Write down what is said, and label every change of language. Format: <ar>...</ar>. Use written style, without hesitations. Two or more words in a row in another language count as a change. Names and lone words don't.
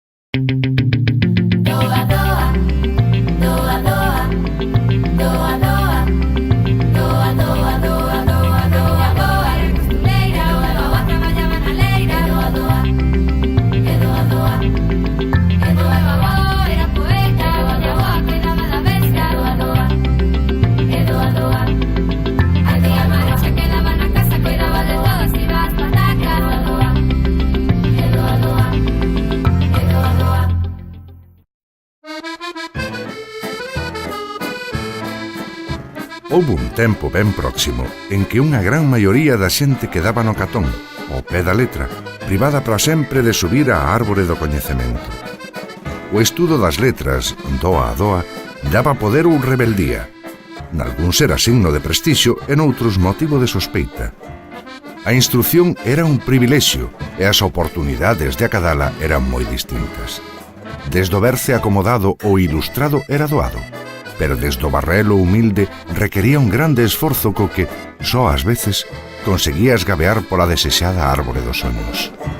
<gl>Doa, doa, doa, doa, doa, doa, doa, doa, doa, doa, doa, doa, era costureira, doa, traballaba na leira, doa, doa, e doa, doa, e doa, babó, era poeta, doa, mi avó, cuidaba da bestia, doa, doa, e doa, doa, a tía Mari se quedaba na casa, cuidaba de todos, iba ás patacas, doa, doa, e doa, doa, e doa, doa. Houbo un tempo ben próximo en que unha gran maioría da xente quedaba no catón, ao pé da letra, privada para sempre de subir á árbore do coñecemento. O estudo das letras, doa a doa, daba poder ou rebeldía. Nalgúns era signo de prestixio e noutros motivo de sospeita. A instrución era un privilexio e as oportunidades de acadala eran moi distintas. Desde o verse acomodado ou ilustrado era doado, pero desde o barrelo humilde requería un grande esforzo co que, só ás veces, conseguía esgabear pola desexada árbore dos soños.</gl>